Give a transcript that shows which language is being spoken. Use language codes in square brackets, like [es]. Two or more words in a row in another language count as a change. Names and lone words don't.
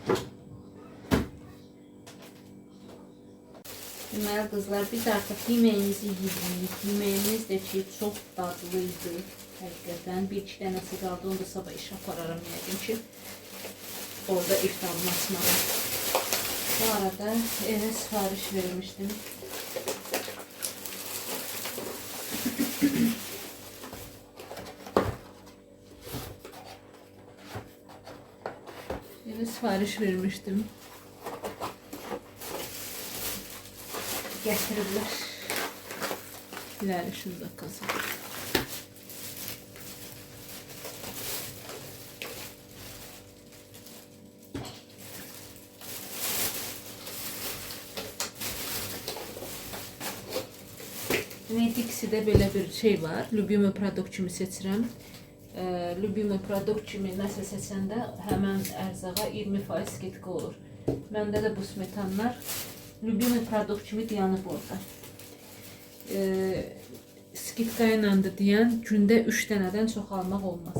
[az] Deməli qızlar, biz artıq yeməyimizi yedik. Yeməyimiz də ki, çox dadlıydı. Həqiqətən 1-2 dənəsi qaldı. Onu da sabah işə apararam yəqin ki. Orada iftarımı açmağa. Bu arada evə sifariş vermişdim. [tr] Eve sipariş vermiştim. Getirdiler. İleride şurada kasa. Evet, ikisi de böyle bir şey var. [ru] Любимый продукт [az] kimi seçirəm. [ru] Любимый продукт [az] kimi nəsə seçəndə həmən ərzağa 20% skidka olur. Məndə də bu smetanlar [ru] Любимый продукт [az] kimi dayanıb orada. Skidka ilə də deyən gündə 3 dənədən çox almaq olmaz.